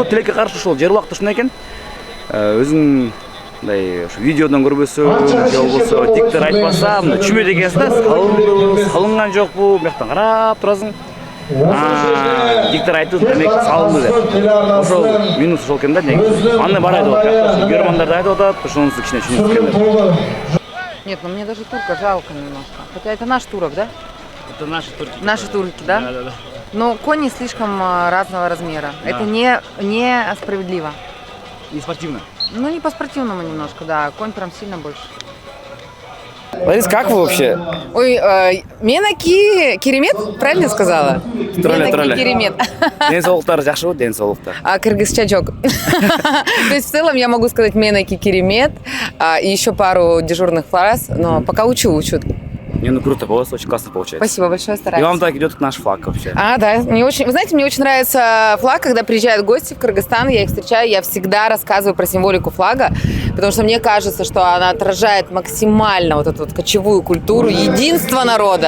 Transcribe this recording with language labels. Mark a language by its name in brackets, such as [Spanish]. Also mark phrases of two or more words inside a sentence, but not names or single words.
[Kyrgyz] Тилекке каршы ушул жер убакта ушундай экен. Өзүн мындай ушу видеодон көрбөсө, же болбосо диктор айтпаса, мындай чүмө дегенсиз да, салынган жокпу, бияктан карап турасың. Диктор айтты, демек салынды деп. Ошол минус ошол экен да, негизи. Аны бар айтып атат. Көрөрмандар да айтып атат, ошонусу кичине түшүнүп экен. [Russian] Нет, ну мне даже турка жалко немножко. Хотя это наш турок, да? Это наши турки. Наши турки, да? Да. Но кони слишком разного размера. Да. Это не справедливо. Не спортивно. Ну, не по-спортивному немножко, да. Конь прям сильно больше. Ларис, как вы вообще? Ой, [Kyrgyz] менаки керемет, [Russian] правильно сказала? Тролля. [Kyrgyz] Керемет. Денсаулыктар жакшыбы, денсаулыктар? Кыргызчачок. [Russian] То есть в целом я могу сказать [Kyrgyz] менаки керемет [Russian] и еще пару дежурных фраз, но пока учу. Не, ну круто, у вас очень классно получается. Спасибо большое, стараюсь. И вам так идет наш флаг вообще. Да, вы знаете, мне очень нравится флаг, когда приезжают гости в Кыргызстан, я их встречаю, я всегда рассказываю про символику флага, потому что мне кажется, что она отражает максимально вот эту вот кочевую культуру, единство народа.